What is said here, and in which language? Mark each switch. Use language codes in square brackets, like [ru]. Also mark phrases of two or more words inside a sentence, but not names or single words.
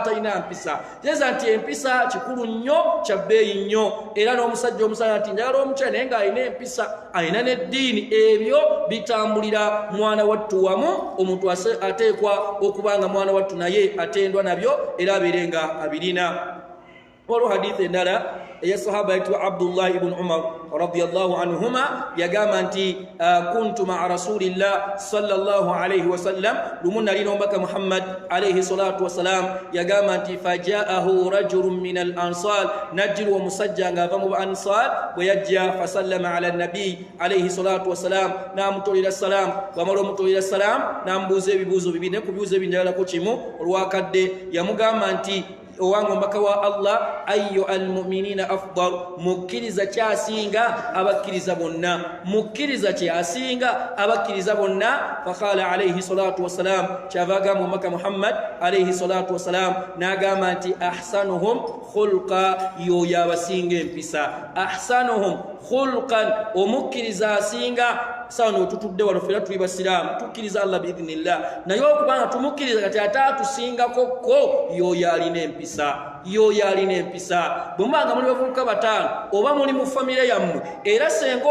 [lg] talina mpisa tegeeza nti empisa kikulu nnyo kya bbeeyi nnyo era n'omusajja omusajja nti njagala omukyala naye ng'alina empisa alina n'eddiini ebyo bitambulira mwana wattu wamu omuntu ateekwa okubanga mwana wattu naye atendwa nabyo era abeere nga abirina waliwo hadithi endala eya sahaba yitibwa Abdullah ibn Umar [ar] رضي الله عنهما [lg] yagamba nti [ar] كنت مع رسول الله صلى الله عليه وسلم [lg] lumu nali n'omubaka Muhammad [ar] عليه الصلاة والسلام [lg] yagamba nti [ar] فجاءه رجل من الأنصار [lg] najjiru omusajja ng'ava mu ansar bwe yajja [ar] فسلم على النبي عليه الصلاة والسلام [lg] n'amutolera salam bw'amala omutolera salam n'amubuuza ebibuuzo bibiri ne ku bibuuzo ebinjagalako kimu olwakadde yamugamba nti owange omubaka wa Allah [ar] أي المؤمنين أفضل [lg] mukkiriza kyasinga abakkiriza bonna mukkiriza kyasinga abakkiriza bonna [ar] فقال عليه الصلاة والسلام [lg] kyava agamba omubaka Muhammad [ar] عليه الصلاة [lg] wassalam n'agamba nti [ar] أحسنهم خلقا [lg] yoyo abasinga empisa [ar] أحسنهم خلقا [lg] omukkiriza asinga sawa tutudde wano fera tuli basiraamu tukkiriza Allah biidhnillah naye okubanga tumukkiriza kati ate atusingako ko yoyo alina empisa yoyo alina empisa bwemubanga muli bavubuka bataano oba muli mu famire yammwe era senga